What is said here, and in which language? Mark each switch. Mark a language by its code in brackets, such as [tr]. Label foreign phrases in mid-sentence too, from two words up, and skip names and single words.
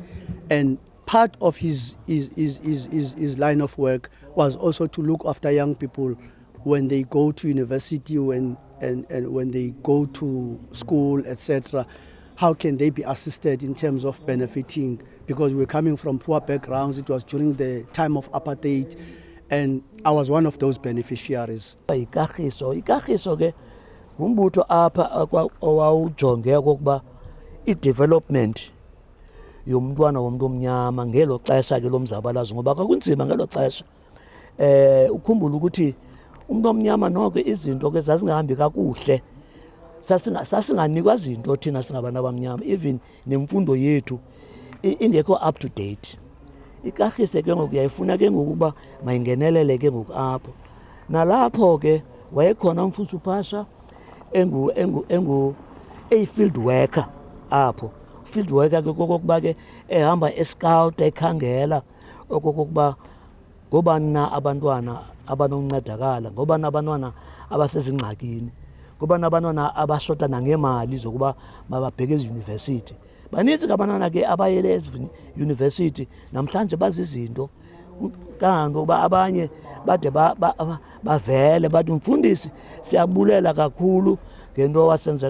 [en] And part of his line of work was also to look after young people when they go to university and when they go to school, etc. How can they be assisted in terms of benefiting? Because we're coming from poor backgrounds. It was during the time of apartheid, and I was one of those beneficiaries. [xh] Ikagiso ke umbutho apha owawujonge okokuba i-development yomntwana womuntu omnyama ngelo xesha ke lomzabalazo, ngoba kwakunzima ngelo xesha. Ukhumbula ukuthi umuntu omnyama noko izinto ke zazingahambi kakuhle, sasinganikwa izinto thina singabantu abamnyama, even nemfundo yethu ingekho [en] up to date. [xh] Ikagise ke ngoku yayifuna ke ngokuba mayingenelele ke ngoku apho. Nalapho ke wayekhona uMfundisi Phasha [en] field worker [xh] apho. [en] Field worker [xh] ke kokuba ke ehamba escout ekhangela okokuba ngobani na abantwana abanoncedakala, ngobani abantwana abasezingxakini, ngobani abantwana abashota nangemali zokuba mababheke eziyunivesithi. Baninzi abantwana ke abayele eziyunivesithi namhlanje bazizinto, kanti ukuba abanye bade bavele bathi mfundisi siyabulela kakhulu ngento wasenzela.